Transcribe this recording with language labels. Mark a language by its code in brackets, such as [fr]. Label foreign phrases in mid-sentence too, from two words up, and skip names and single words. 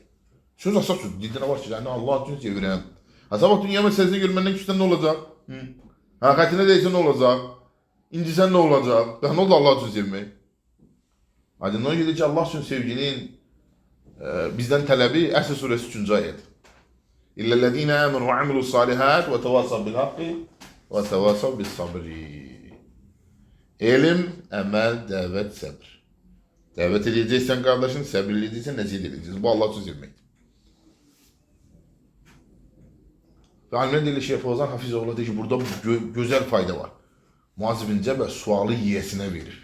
[az] Söz asas söz, dildə nə var ki, yəni Allah üçün sevirəm. Sabah dünya məsələsini görməndən küsdən nə olacaq? Xətinə deyilsə nə olacaq? İncisən nə olacaq? Daha nə oldu Allah üçün sevmək? Aydın, ona görə ki, Allah üçün sevginin bizdən tələbi Əsr surəsi 3-cü ayədir. [ar] إلا الذين آمنوا وعملوا الصالحات وتواصوا بالحق وتواصوا بالصبر. [az] Elm, əməl, dəvət, səbr. Dəvət edəcəksən qardaşın, səbirli edəcəksən, nəsiyyət edəcəksən. Bu Allah üçün sevməkdir. Və alimlər deyirlər Şeyh Fawzan Hafizoğlu deyir ki, burada gözəl fayda var. Muaz bin Cəbəl sualı yiyəsinə verir.